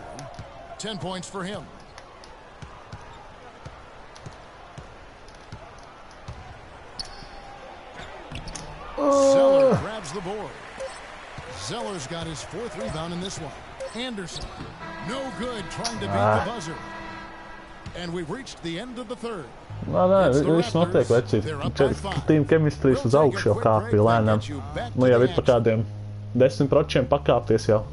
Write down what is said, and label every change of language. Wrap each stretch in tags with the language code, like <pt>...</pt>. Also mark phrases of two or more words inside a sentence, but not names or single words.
<en>10 points for him. Zeller grabs the board. Zeller's got his 4th rebound in this one. Anderson, no good, trying to beat the buzzer. And we've reached the end of the 3rd.</en> <lv>Nē, viss notiek, vecīt.</lv> <en>Team chemistries</en> <lv>uz augšu jau kāpja lēnām. Nu jau ir pa kādiem 10% pakāpties jau.</lv>